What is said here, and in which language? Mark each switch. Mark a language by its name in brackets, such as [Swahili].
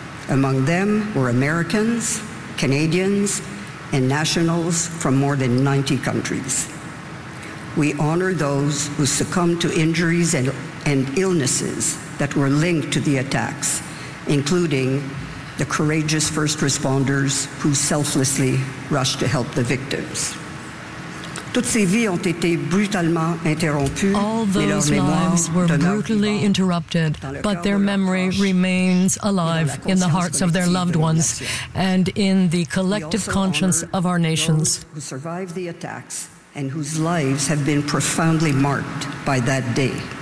[English] Among them were Americans, Canadians, and nationals from more than 90 countries. We honor those who succumbed to injuries and illnesses that were linked to the attacks, including the courageous first responders who selflessly rushed to help the victims. [French] Toutes ces vies ont été brutalement interrompues. [English] All those lives were brutally interrupted, but their memory remains alive in the hearts of their loved ones and in the collective conscience of our nations. Those who survived the attacks and whose lives have been profoundly marked by that day.